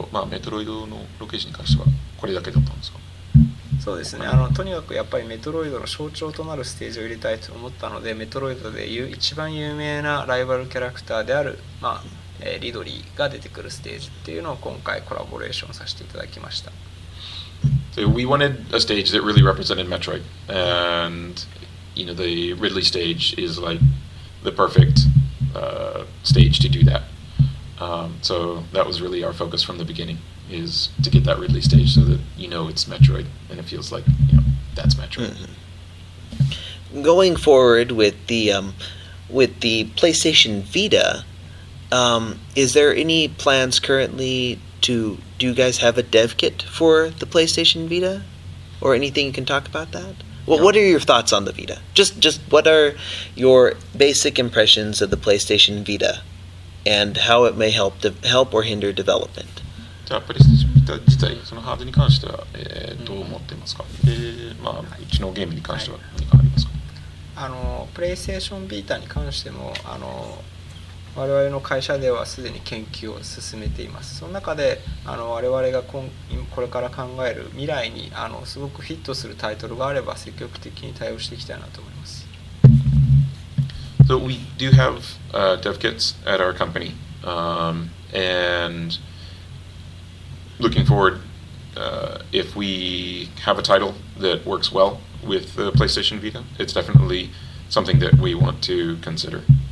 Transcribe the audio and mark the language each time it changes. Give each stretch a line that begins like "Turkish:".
Japanese: メトロイドのロケーションに関してはこれだけだったんですか？そうですね、とにかくやっぱりメトロイドの象徴となるステージを入れたいと思ったので、メトロイドで一番有名なライバルキャラクターである、リドリーが出てくるステージっていうのを今回コラボレーションさせていただきました。
English: So we wanted a stage that really represented Metroid, and the Ridley stage is like the perfect stage to do that. So that was really our focus from the beginning, is to get that Ridley stage so that it's Metroid and it feels like that's Metroid. Mm-hmm. Going forward with the PlayStation Vita, is there any plans currently do you guys have a dev kit for the PlayStation Vita, or anything you can talk about that? Well, what are your thoughts on the Vita? Just what are your basic impressions of the PlayStation Vita, and how it may help or hinder development?
Japanese: じゃあプレイステーションビタ自体そのハードに関しては、どう思ってますか？うちのゲームに関しては何かありますか？プレイステーションビータに関しても我々の会社ではすでに研究を進めています。その中で我々がこれから考える未来にすごくフィットするタイトルがあれば積極的に対応していきたいなと思います。
English: So we do have dev kits at our company, and looking forward, if we have a title that works well with the PlayStation Vita, it's definitely something that we want to consider.